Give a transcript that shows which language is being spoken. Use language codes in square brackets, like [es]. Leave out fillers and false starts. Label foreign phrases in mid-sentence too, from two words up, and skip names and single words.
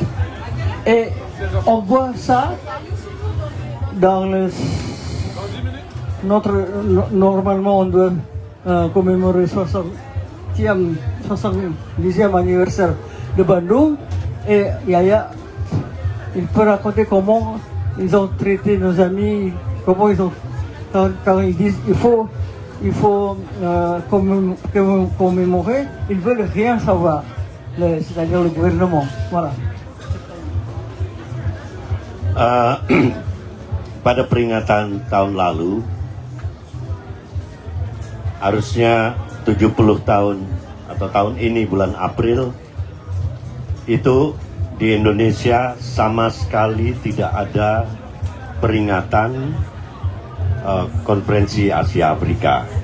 [fr] Et on voit ça dans normalement on doit commémorer 70e anniversaire de Bandung, et Yaya, il peut raconter comment ils ont traité nos amis, comment ils ont, quand ils disent il faut commémorer, ils veulent rien savoir, c'est-à-dire le gouvernement. Voilà. [id] Pada peringatan tahun lalu, harusnya 70 tahun atau tahun ini bulan April, itu di Indonesia sama sekali tidak ada peringatan konferensi Asia Afrika.